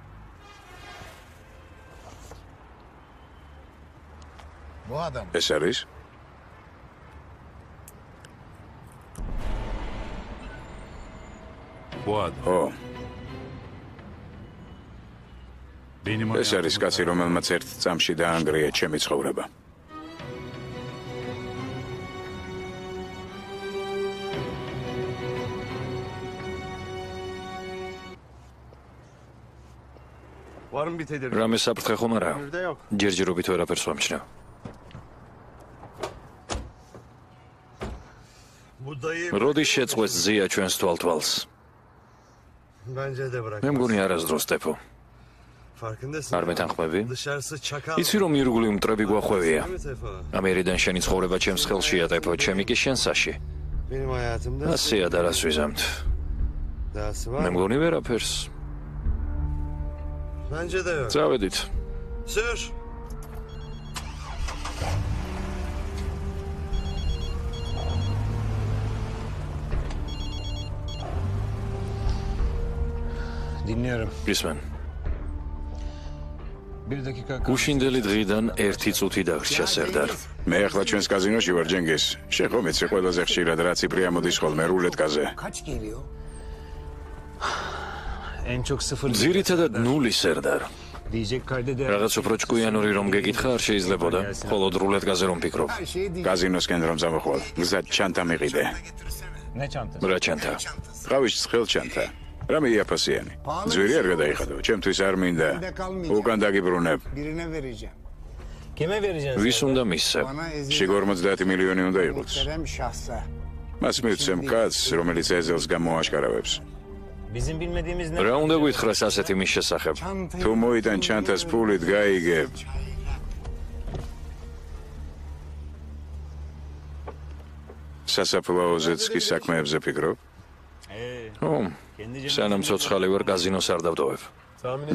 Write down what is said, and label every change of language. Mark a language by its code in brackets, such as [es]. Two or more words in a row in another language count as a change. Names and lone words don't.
[ka] ეს არის? ო, ეს არის კაცი, რომელმაც ერთ წამში დაანგრია ჩემი ცხოვრება. [tr] var mı bir tedirgin? [ka] რამე საფრთხე ხომ არა? [tr] Evde yok. [ka] ჯერჯერობით ვერაფერს ვამჩნევ. [tr] Bu dayı [ka] როდის შეწყვეტს ზია ჩვენს თვალთვალს? [tr] bence de bırak. [ka] მე მგონი არასდროს სტეფო. [tr] Farkındasın. [ka] არ მეთანხმები? [tr] Dışarısı çakal. [ka] იცი რომ ირგვლივ მტრები გვახვევია. [tr] Değil mi Sefa? [ka] ამერიდან შენი ცხოვრება ჩემს ხელშია ტეფო, ჩემი კი შენსაში. [tr] Benim hayatımda [ka] ასეა და რას ვიზამთ? [tr] dahası var [ka] მე [tr] mı? [ka] მგონი ვერაფერს. [tr] Bence de yok. [ka] წავედით. [tr] Sür. Dinliyorum. [ka] გისმენ. [tr] Bir dakika. [ka] უშინდელი დღიდან 1 წუთი დაგრჩა სერდარ. მე ახლა ჩვენს კაზინოში ვარ ჯენგის. შენ ხომ იცი ყველაზე ხშირად რა ციფრი ამოდის ხოლმე რულეტკაზე? [tr] En çok sıfır [ka] ძირითადად 0 სერდარ. [tr] diyecek kaydeder. [ka] რაღაც უფრო ჭკვიანური რომ გეკითხა არ შეიძლებოდა. მხოლოდ რულეტკაზე რომ ფიქრობ. კაზინოსკენ რომ წამოხვალ, გზად ჩანთა მიყიდე. [tr] Ne çanta? [ka] რა ჩანთა? ყავის ცხელ ჩანთა. რამე იაფასიანი. ძვირი არ გადაიხადო, ჩემთვის არ მინდა. უკან დაგიბრუნებ. [tr] Birine vereceğim. Kime vereceğiz? [ka] ვის უნდა მისცემ? [tr] Bana eziyet [ka] 50 მილიონი უნდა იყოს. [tr] gösteren şahsa. [ka] მას მივცემ კაცს, რომელიც ეზელს გამოაშკარავებს. [tr] Bizim bilmediğimiz ne? [ka] რა უნდა გითხრას ასეთი მის შესახებ? თუ მოიტან ჩანთას ფულით გაიგებ. სასაფლაოზეც კი საქმეებზე ფიქრობ? ო, სანამ ცოცხალი ვარ კაზინოს არ დავტოვებ.